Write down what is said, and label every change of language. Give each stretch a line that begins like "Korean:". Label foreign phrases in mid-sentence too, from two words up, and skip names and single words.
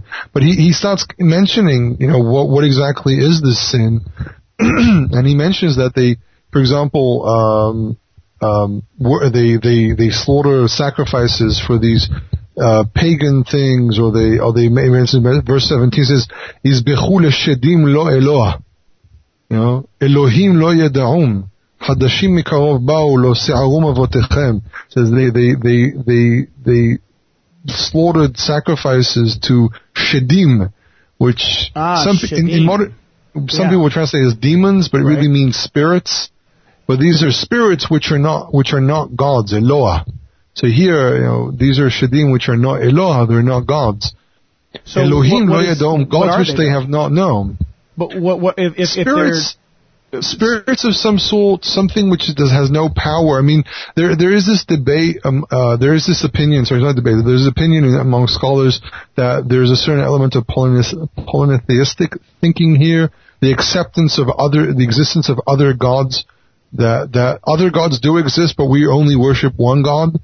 English: But he starts mentioning, what exactly is this sin? And he mentions that they, for example, they slaughter sacrifices for these pagan things, or they mention verse 17 says,
Hebrew: "יזבחו לשדים לא אלה, אלהים לא ידעום, חדשים מקרב באו לא שערום אבותיכם.
English: Says they slaughtered sacrifices to shedim, which some people would translate as demons, but it really means spirits. But these are spirits which are not gods, Eloah. So here, these are shedim which are not Eloah, they're not gods.
Hebrew: So אלהים לא ידעום,
English: gods which they have not known. But what if spirits of some sort, something which has no power. I mean, there is this debate, there is this opinion, sorry, not debate, there's opinion among scholars that there's a certain element of polytheistic thinking here, the acceptance of the existence of other gods, that other gods do exist, but we only worship one God.